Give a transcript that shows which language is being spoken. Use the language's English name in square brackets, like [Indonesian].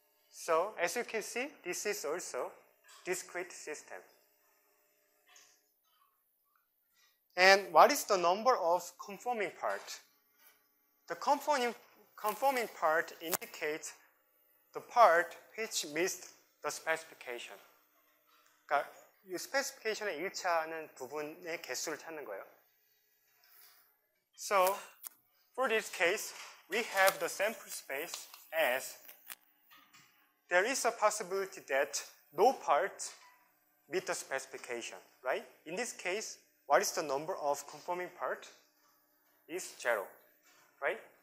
[English] So as you can see, this is also discrete system. And what is the number of conforming parts? The conforming part indicates the part which meets the specification. [Korean] 그러니까 이 스페시피케이션에 일치하는 부분의 개수를 찾는 거예요. [English] So for this case, we have the sample space as there is a possibility that no part meet the specification, right? In this case, what is the number of conforming part? Is 0, right?